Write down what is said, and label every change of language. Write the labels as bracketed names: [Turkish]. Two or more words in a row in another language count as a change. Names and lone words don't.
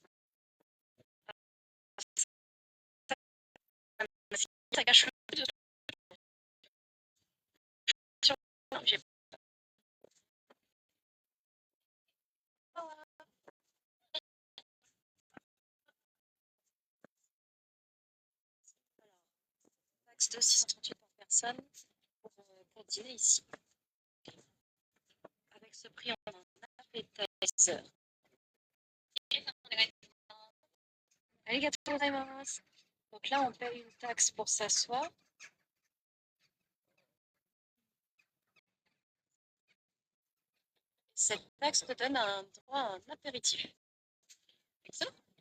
[French] Ça cache le plus de sur- j'ai taxe de 638 par personne pour dîner ici. Avec ce prix, on a un appetizer. [Japanese] ありがとうございます. [French] Donc là, on paye une taxe pour s'asseoir. Cette taxe te donne un droit à un apéritif. Excellent.